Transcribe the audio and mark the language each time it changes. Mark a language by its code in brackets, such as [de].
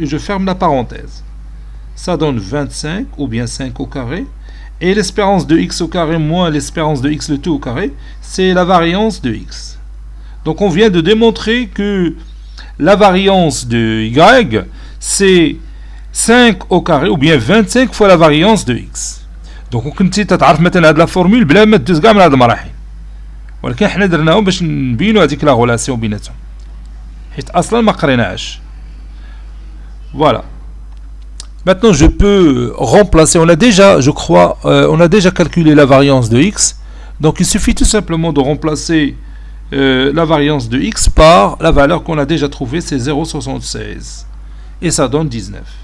[fr] Et je ferme la parenthèse. Ça donne 25, ou bien 5 au carré. Et l'espérance de x au carré moins l'espérance de x, le tout au carré, c'est la variance de x. Donc on vient de démontrer que la variance de y, c'est 5 au carré, ou bien 25 fois la variance de x. Donc [ar] كنتي تتعرف مثلا هذه لا فورمول بلا ما تدوز كاع من هذه المراحل. ولكن حنا درناهم باش نبينوا هذيك لا غولاسيون بيناتهم. حيت اصلا ما قريناهاش. [fr] Voilà. Maintenant, je peux remplacer. On a déjà, je crois, on a déjà calculé la variance de x. Donc, il suffit tout simplement de remplacer la variance de x par la valeur qu'on a déjà trouvée, c'est 0,76. Et ça donne 19.